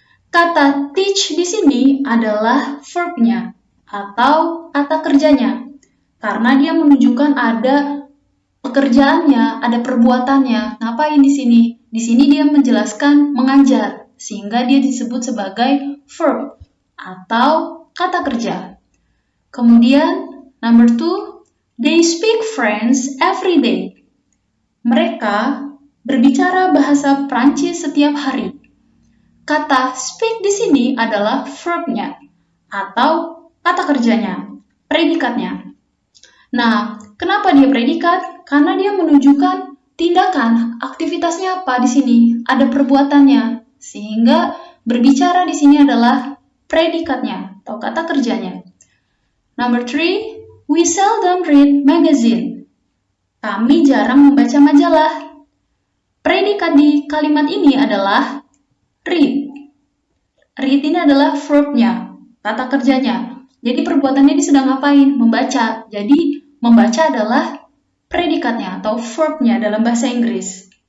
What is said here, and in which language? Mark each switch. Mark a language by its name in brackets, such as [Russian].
[Indonesian] Kata teach di sini adalah verbnya atau kata kerjanya. Karena dia menunjukkan ada pekerjaannya, ada perbuatannya. Ngapain di sini? Di sini dia menjelaskan mengajar, sehingga dia disebut sebagai verb atau kata kerja. Kemudian, [English] number 2, they speak French every day. [Indonesian] Mereka berbicara bahasa Prancis setiap hari. Kata speak di sini adalah verbnya atau kata kerjanya, predikatnya. Nah, kenapa dia predikat? Karena dia menunjukkan tindakan, aktivitasnya apa di sini, ada perbuatannya, sehingga berbicara di sini adalah predikatnya atau kata kerjanya. [English] Number 3, we seldom read magazine. [Indonesian] Kami jarang membaca majalah. Predikat di kalimat ini adalah read. Read ini adalah verbnya, kata kerjanya. Jadi perbuatannya ini sedang ngapain? Membaca. Jadi membaca adalah predikatnya atau verbnya dalam bahasa Inggris.